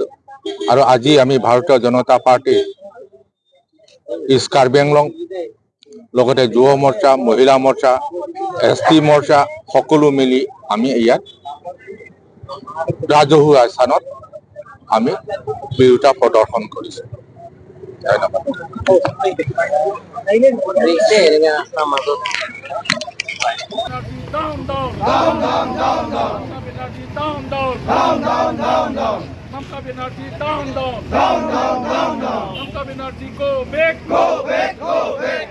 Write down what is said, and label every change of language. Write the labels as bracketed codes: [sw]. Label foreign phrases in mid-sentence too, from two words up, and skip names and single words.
[as] আৰু আজি আমি ভাৰতীয় জনতা পাৰ্টি ইষ্ট কাৰ্বি আংলং, লগতে যুৱ মৰ্চা, মহিলা মৰ্চা, ST মৰ্চা সকলো মিলি আমি ইয়াত ৰাজহুৱা স্থানত আমি বিৰোধিতা প্ৰদৰ্শন কৰিছো। ধন্যবাদ। [en] Down, down, down, down, down, down. Down, down, down, down, down, down. Mamta Banerjee, down, down, down, down, down, down. Mamta Banerjee, go back, go back, go back.